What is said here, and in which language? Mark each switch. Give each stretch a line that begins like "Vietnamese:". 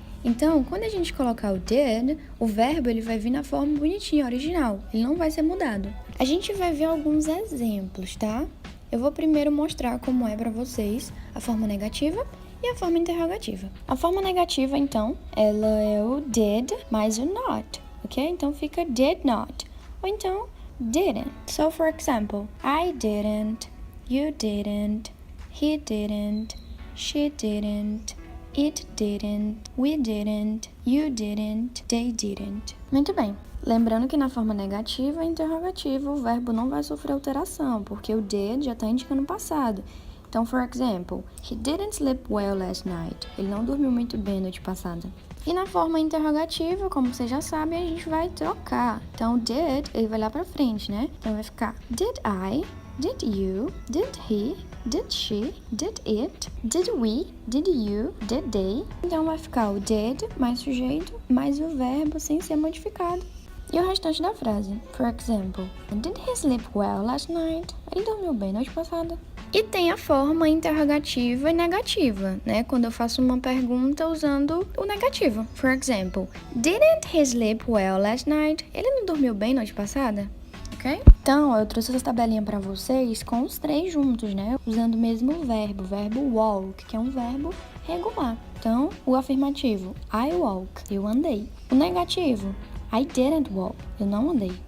Portuguese: Então, quando a gente colocar o did, o verbo ele vai vir na forma bonitinha, original, ele não vai ser mudado. A gente vai ver alguns exemplos, tá? Eu vou primeiro mostrar como é para vocês a forma negativa e a forma interrogativa. A forma negativa, então, ela é o did mais o not. Ok? Então, fica did not. Ou então, didn't.
English: So, for example, I didn't, you didn't, he didn't, she didn't, it didn't, we didn't, you didn't, they didn't.
Portuguese: Muito bem. Lembrando que na forma negativa e interrogativa, o verbo não vai sofrer alteração, porque o did já está indicando o passado.
English: Então, for example, he didn't sleep well last night.
Portuguese: Ele não dormiu muito bem a noite passada. E na forma interrogativa, como vocês já sabem, a gente vai trocar. Então, did, ele vai lá pra frente, né? Então, vai ficar
English: did I, did you, did he, did she, did it, did we, did you, did they.
Portuguese: Então, vai ficar o did mais sujeito, mais o verbo sem ser modificado. E o restante da frase.
English: For example, did he sleep well last night?
Portuguese: Ele dormiu bem noite passada. E tem a forma interrogativa e negativa, né? Quando eu faço uma pergunta usando o negativo.
English: For example, didn't he sleep well last night?
Portuguese: Ele não dormiu bem noite passada? Ok? Então, eu trouxe essa tabelinha pra vocês com os três juntos, né? Usando o mesmo verbo, o verbo walk, que é um verbo regular. Então, o afirmativo,
English: I walk,
Portuguese: eu andei. O negativo,
English: I didn't walk,
Portuguese: eu não andei.